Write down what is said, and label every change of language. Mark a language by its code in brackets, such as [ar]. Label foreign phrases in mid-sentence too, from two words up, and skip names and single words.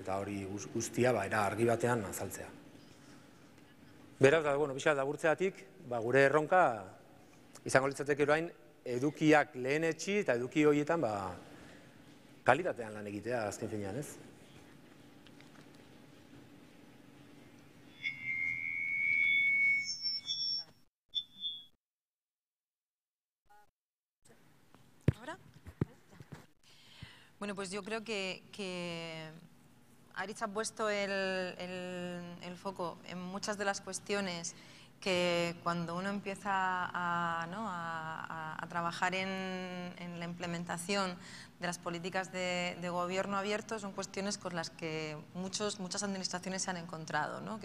[eu] Eta hori guztia era argi batean azaltzea. Beraz, pixka laburtzeatik, gure erronka izango litzateke orain edukiak lehenetsi eta eduki horietan kalitatean lan egitea azken finean, ez? [es] Bueno, pues yo creo que Aritz ha puesto el foco en muchas de las cuestiones que cuando uno empieza a trabajar en la implementación de las políticas de gobierno abierto son cuestiones con las que muchas administraciones se han encontrado, ¿no?